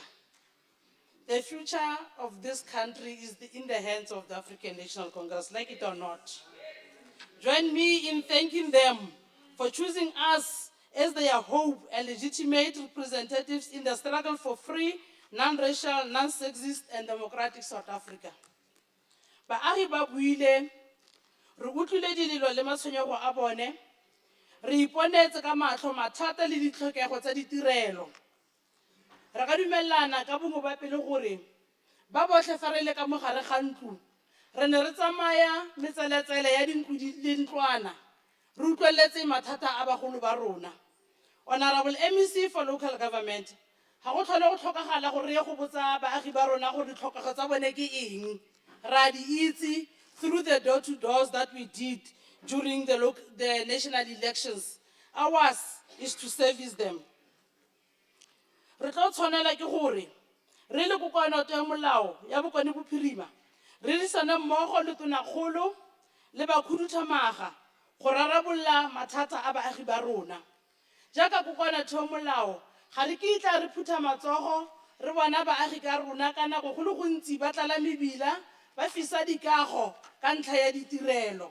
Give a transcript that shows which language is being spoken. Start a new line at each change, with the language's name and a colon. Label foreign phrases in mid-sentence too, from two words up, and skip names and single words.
English: The future of this country is in the hands of the African National Congress, like it or not. Join me in thanking them for choosing us as their hope and legitimate representatives in the struggle for free, non-racial, non-sexist, and democratic South Africa.
Tswana: Baagi ba buile, re utlwile dilelo le matshwenyego a bone, re iponetse ka matlho mathata le ditlhokego tsa ditirelo. Re ka dumelana ka bongwe ba pele gore ba botlhe fa re le ka mogare ga ntlo, re ne re tsamaya metseletsele ya dintlo le ntlwana, re utlweletse mathata a bagolo ba rona.
English: Honorable MEC for local government,
Tswana: ha go tlhole go tlhokagala gore re ye go botsa baagi ba rona gore ditlhokego tsa bone ke eng. Ra di itse
English: through the door-to-doors that we did during the national elections. Ours is to service them.
Tswana: Re tlo tshwanela ke gore re le kokoanoto ya molao ya Bokone-Bophirima, re disana mmogo le tonakgolo le bakhuduthamaga go rarabolola mathata a baagi ba rona. Jaaka kokoanoto ya molao, ga re kitla re phutha matsogo re bona baagi ka rona ka nako go le gontsi ba tlala mebila ba fisa dikago ka ntlha ya ditirelo.